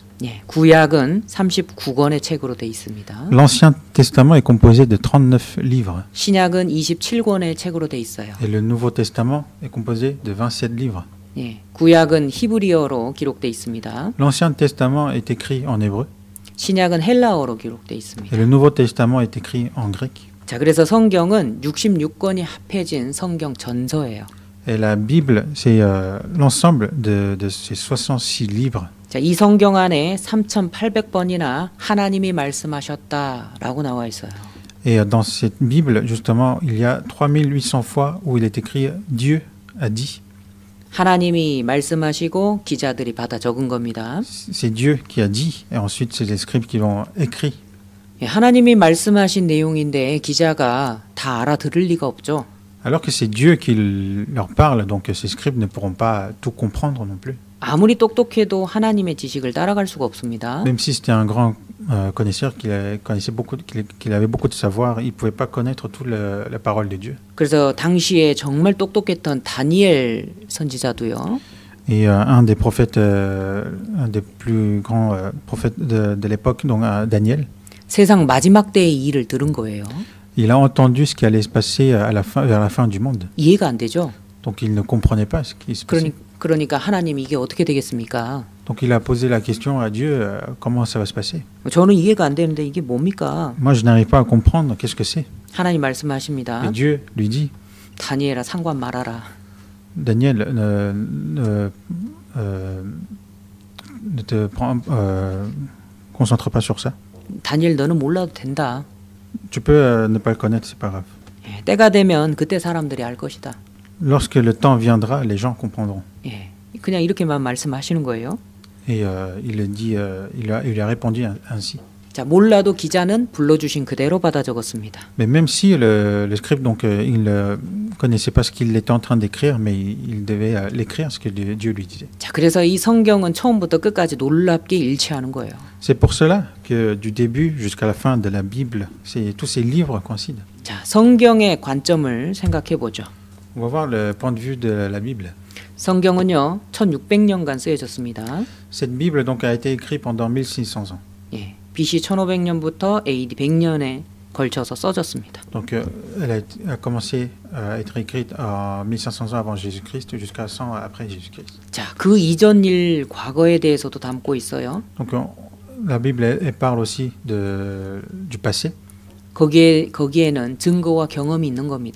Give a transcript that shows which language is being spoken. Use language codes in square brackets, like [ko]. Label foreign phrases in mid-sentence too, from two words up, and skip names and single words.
[ko] 예, 구약은 39권의 책으로 돼 있습니다. [fr] L'Ancien Testament est composé de 39 livres [ko] 신약은 27권의 책으로 돼 있어요. [fr] et le Nouveau Testament est composé de 27 livres. [ko] 예, 구약은 히브리어로 기록돼 있습니다. [fr] L'Ancien Testament est écrit en hébreu [ko] 신약은 헬라어로 기록돼 [fr] et [ko] 있습니다. [fr] le Nouveau Testament est écrit en grec. [ko] 자, 그래서 성경은 66권이 합해진 성경 전서예요. [fr] Et la Bible, c'est l'ensemble de ces 66 livres. [ko] 자, 이 성경 안에 3,800번이나 하나님이 말씀하셨다라고 나와 있어요. [fr] Et dans cette Bible, justement, il y a 3800 fois où il est écrit Dieu a dit. [ko] 하나님이 말씀하시고 기자들이 받아 적은 겁니다. [fr] C'est Dieu qui a dit, et ensuite c'est les scribes qui l'ont écrit. [ko] 예, 하나님이 말씀하신 내용인데 기자가 다 알아들을 리가 없죠. [fr] Alors que c'est Dieu qui leur parle, donc ces scribes ne pourront pas tout comprendre non plus. [ko] 아무리 똑똑해도 하나님의 지식을 따라갈 수가 없습니다. [fr] Même si c'était un grand connaisseur, qu'il avait beaucoup de savoir, il ne pouvait pas connaître toute la parole de Dieu. [ko] 그래서 당시에 정말 똑똑했던 다니엘 선지자도요. [fr] Et un des prophètes, un des plus grands prophètes de l'époque, donc Daniel, [ko] 세상 마지막 때의 일을 들은 거예요. [fr] il a entendu ce qui allait se passer vers la fin du monde. [ko] 이해가 안 되죠. [fr] Donc il ne comprenait pas ce qui se passait. [ko] 그러니까 하나님 이게 어떻게 되겠습니까? [fr] Donc il a posé la question à Dieu, comment ça va se passer? [ko] 저는 이해가 안 되는데 이게 뭡니까? [fr] Moi je n'arrive pas à comprendre, qu'est-ce que c'est? [ko] 하나님 말씀하십니다. [fr] Et Dieu lui dit, [ko] 다니엘아 상관 말아라. [fr] Daniel, ne te concentre pas sur ça. [ko] 다니엘 너는 몰라도 된다. [fr] Tu peux ne pas le connaître, c'est pas grave. [ko] 예, 때가 되면 그때 사람들이 알 것이다. [fr] Lorsque le temps viendra, les gens comprendront. [ko] 예, 그냥 이렇게만 말씀하시는 거예요. [fr] Et il lui a répondu ainsi. [ko] 자, 몰라도 기자는 불러주신 그대로 받아 적었습니다. [fr] Mais même si le scribe, donc, il ne connaissait pas ce qu'il était en train d'écrire, mais il devait l'écrire, ce que Dieu lui disait. [ko] 자, 그래서 이 성경은 처음부터 끝까지 놀랍게 일치하는 거예요. [fr] C'est pour cela que du début jusqu'à la fin de la Bible, tous ces livres coïncident. [ko] 자, 성경의 관점을 생각해 보죠. [fr] On va voir le point de vue de la Bible. [ko] 성경은요, 1600년간 쓰여졌습니다. [fr] Cette Bible donc a été écrite pendant 1600 ans. [ko] 예, BC 1500년부터 AD 100년에 걸쳐서 써졌습니다. [fr] Donc elle a commencé à être écrite en 1500 ans avant Jésus-Christ jusqu'à 100 après Jésus-Christ. [ko] 자, 그 이전 일 과거에 대해서도 담고 있어요. [fr] Donc la Bible elle parle aussi du passé. [ko] 거기에는 증거와 경험이 있는 겁니다.